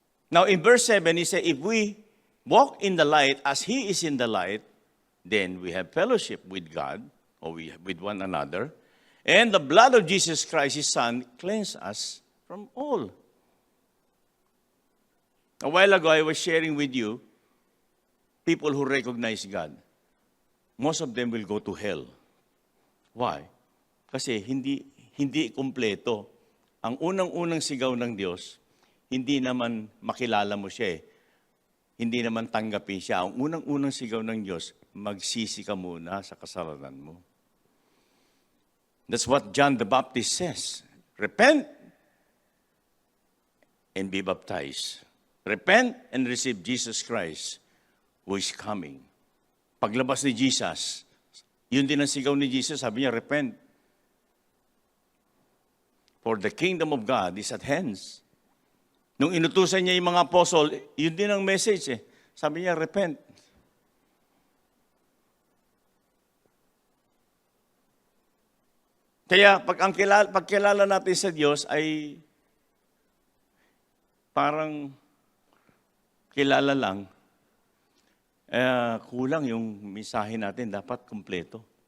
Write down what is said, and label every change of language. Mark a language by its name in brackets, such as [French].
[English] Now, in verse 7, he said, if we walk in the light as He is in the light, then we have fellowship with God, or with one another, and the blood of Jesus Christ, His Son, cleanses us from all. A while ago, I was sharing with you people who recognize God. Most of them will go to hell. Why? [Filipino] Kasi hindi kumpleto. Ang unang-unang sigaw ng Diyos, hindi naman makilala mo siya eh. Hindi naman tanggapin siya. Ang unang-unang sigaw ng Diyos, magsisi ka muna sa kasalanan mo. [English] That's what John the Baptist says. Repent and be baptized. Repent and receive Jesus Christ who is coming. [Filipino] Paglabas ni Jesus, yun din ang sigaw ni Jesus, sabi niya, repent. [English] For the kingdom of God is at hands. [Filipino] Nung inutusan niya yung mga apostle, yun din ang message eh. Sabi niya, repent. Kaya pagkilala natin sa Diyos ay parang kilala lang, kulang yung mensahe natin, dapat kumpleto.